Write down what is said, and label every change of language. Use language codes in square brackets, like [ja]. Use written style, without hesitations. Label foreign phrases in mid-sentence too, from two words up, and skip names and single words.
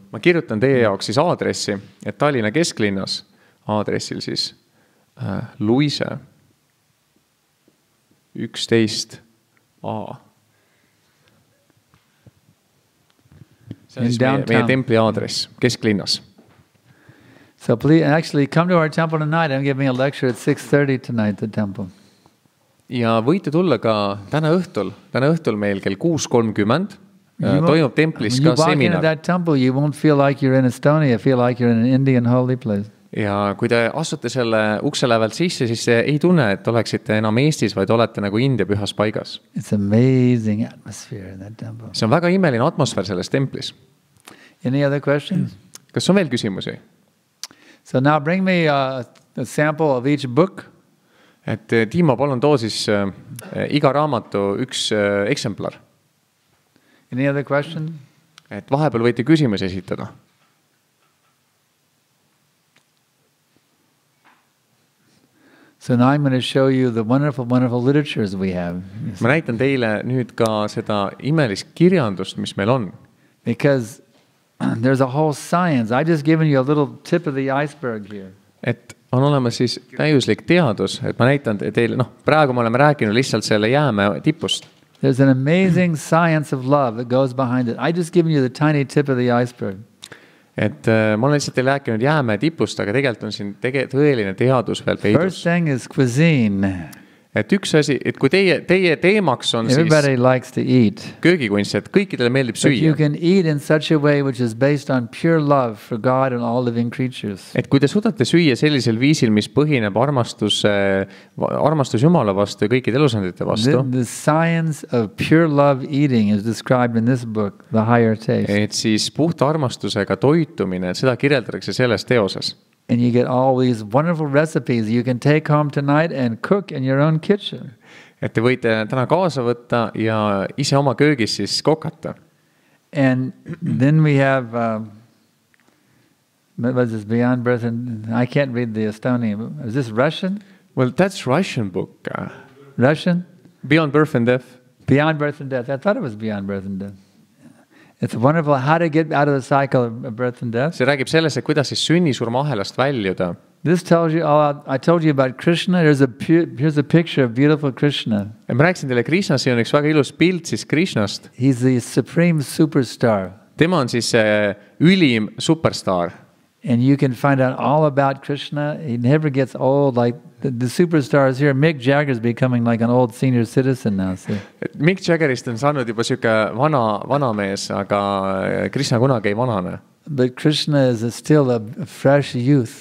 [et] Ma kirjutan teie jaoks siis aadressi, et Tallinna kesklinnas aadressil siis Luise 11A. See on siis meie templi aadress kesklinnas. [en] So please actually come to our temple tonight. I'm giving a lecture at 6:30 tonight at the temple. [et] Ja võite tulla ka täna õhtul meil kell 6:30 toimub templis ka seminar. [en] When you walk into that temple, you won't feel like you're in Estonia, feel like you're in an Indian holy place. [et] Ja kui te astute selle ukse lävelt sisse, siis ei tunne, et oleksite enam Eestis, vaid olete nagu India pühas paigas. [en] It's amazing atmosphere in that temple. [et] See on väga imeline atmosfäär selles templis. [en] Any other questions? [et] Kas on veel küsimusi? [en] So now bring me a sample of each book. [et] Et Timo, palun too siis iga raamatu üks eksemplar. [en] Any other question? [et] Et vahepeal võite küsimusi esitada. [en] So now I'm going to show you the wonderful literatures we have. [et] Ma näitan teile nüüd ka seda imelist kirjandust, mis meil on. [en] Because there's a whole science. I just given you a little tip of the iceberg here. [et] Et on olemas siis täiuslik teadus, et ma näitan teile, praegu me oleme rääkinud lihtsalt selle jäämäe tipust. [en] There's an amazing science of love that goes behind it. I just given you the tiny tip of the iceberg. [et] Et ma olen lihtsalt teile rääkinud jäämäe tipust, aga tegelikult on siin tõeline teadus veel peidus. [en] First thing is cuisine. [et] Et üks asi, et kui teie teemaks on [en] Everybody likes to eat. [et] Köögikunst, et kõikidele meeldib [en] But you [et] süüa. [en] can eat in such a way which is based on pure love for God and all living creatures. [et] Et kui te suudate süüa sellisel viisil, mis põhineb armastus Jumala vastu ja kõikide elusandite vastu. [en] The science of pure love eating is described in this book, The Higher Taste. [et] Et siis puhta armastusega toitumine, seda kirjeldatakse selles teoses. [en] And you get all these wonderful recipes you can take home tonight and cook in your own kitchen. [et] Et te võite täna kaasa võtta ja ise oma köögis siis kokata. [en] And then we have, what was this, Beyond Birth and, I can't read the Estonian. Is this Russian? Well, that's Russian book. Russian? Beyond Birth and Death. Beyond Birth and Death. I thought it was Beyond Birth and Death. It's wonderful how to get out of the cycle of birth and death. [et] See räägib sellest, et kuidas siis sünni-surma ahelast väljuda. [en] This tells you all. I told you about Krishna. Here's a picture of beautiful Krishna. [et] Ja ma rääkisin teile Krishnast, siin on üks väga ilus pilt siis Krishnast. [en] He's the supreme superstar. [et] Tema on siis ülim superstaar. [en] And you can find out all about Krishna. He never gets old. Like the superstars here, Mick Jagger's becoming like an old senior citizen now. See? [et] Mick Jaggerist on saanud juba siuke vana mees, aga Krishna kunagi ei vanane. [en] But Krishna is still a fresh youth.